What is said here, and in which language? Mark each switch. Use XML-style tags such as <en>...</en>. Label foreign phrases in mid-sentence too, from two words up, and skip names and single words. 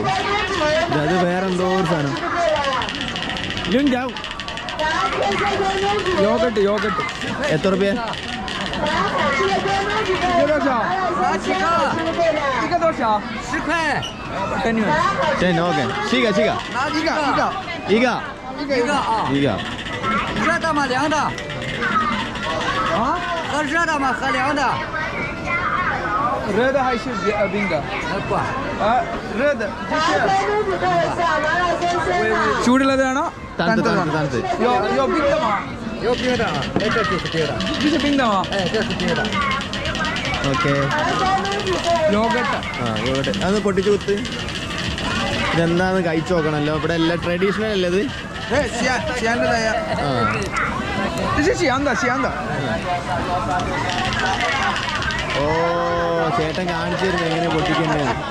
<ml>അത് വേറെ എന്തോ ഒരു സാധനം. യോഗട്ട് എത്ര റുപ്യ? 10. ഓക്കെ. ശീക</ml> <zh>热的吗？凉的？啊？喝热的吗？喝凉的？热的还是冰的？不，热的。ചൂടുള്ളതാണോ?</zh> <ml>തണുത്ത്.</ml> <zh>有冰的吗？有冰的啊，哎，这就是冰的，这是冰的吗？哎，这是冰的。</zh> <ml>ഓക്കെ. യോഗട്ട്. അതൊന്ന് പൊട്ടിച്ചു കുത്ത്. ഇതെന്താന്ന് കഴിച്ചു നോക്കണമല്ലോ. ഇവിടെ എല്ലാം ട്രഡീഷണൽ അല്ലേ ഇത്? ഓ, ചേട്ടൻ കാണിച്ചു തരുന്നു എങ്ങനെ പൊട്ടിക്കേണ്ടത്.</ml>